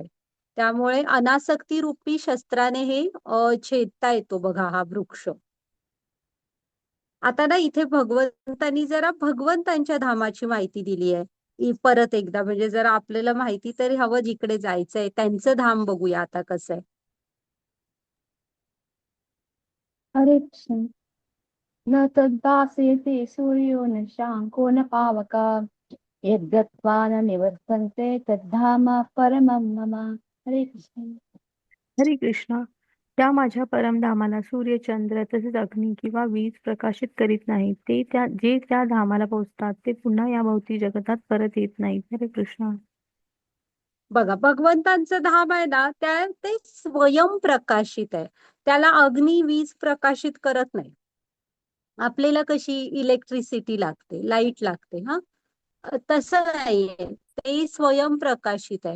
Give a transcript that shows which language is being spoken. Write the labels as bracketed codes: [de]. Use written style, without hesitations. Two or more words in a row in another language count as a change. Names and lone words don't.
[mr] त्यामुळे अनासक्ती रूपी शस्त्राने हे छेदता येतो बघा हा वृक्ष. आता ना इथे भगवंतांनी जरा भगवंतांच्या धामाची माहिती दिली आहे परत एकदा. म्हणजे जरा आपल्याला माहिती तरी हवं जिकडे जायचंय त्यांचं धाम बघूया आता कसं आहे. हरे कृष्ण. [sa] न तद्भासयते सूर्यो न शाङ्को न पावकः यद्गत्वा न निवर्तन्ते तद्धाम परमं मम. [mr] हरे कृष्ण. हरे कृष्णा. त्या माझ्या परमधामाला सूर्य, चंद्र तसेच अग्नी किंवा वीज प्रकाशित करीत नाही. जे त्या धामाला पोहोचतात ते पुन्हा या भौतिक जगतात परत येत नाहीत. हरे कृष्णा. बघा भगवंतांचं धाम आहे ना, ते स्वयंप्रकाशित आहे. त्याला अग्नी वीज प्रकाशित करत नाही. आपल्याला कशी इलेक्ट्रिसिटी लागते, लाईट लागते. तसं नाहीये, ते स्वयंप्रकाशित आहे.